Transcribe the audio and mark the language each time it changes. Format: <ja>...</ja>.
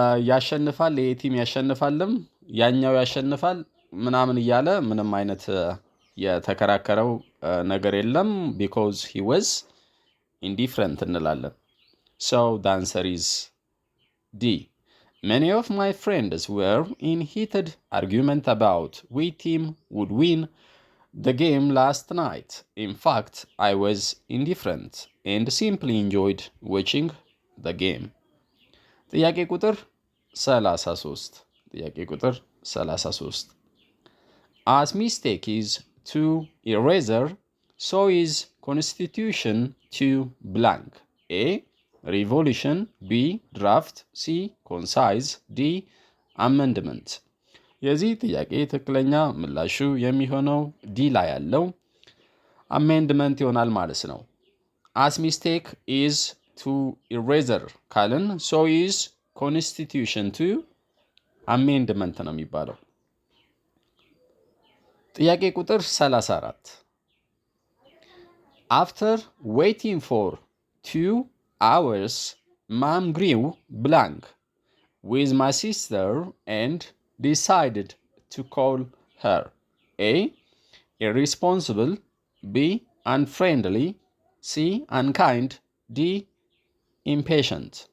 <am>ያሸንፋል፣ ይሄ ቲም ያሸንፋልም ያኛው ያሸንፋል ምናምን እያለ ምንም አይነት የተከራከረው ነገር የለም።</am> <en>because he was indifferent</en> <am>እንላለን።</am> <en>so the answer is D. Many of my friends were in heated argument about which team would win the game last night. In fact, I was indifferent and simply enjoyed watching the game.</en> <am>ጥያቄ ቁጥር 33. ጥያቄ ቁጥር 33.</am> <en>As mistake is to eraser, so is constitution to blank. A. Revolution. B. Draft. C. Concise. D. Amendment.</en> <am>የዚህ ጥያቄ ትክክለኛ ምላሹ የሚሆነው ዲ ላይ ያለው አሜንድመንት ይሆናል ማለት ነው።</am> <en>as mistake is to eraser</en> <am>ካልን</am> <en>so is constitution to amendment</en> <am>ነው የሚባለው። ጥያቄ ቁጥር 34.</am> <en>After waiting for 2 hours, Mom grew blank with my sister and decided to call her. A. Irresponsible. B. Unfriendly. C. Unkind. D. Impatient.</en>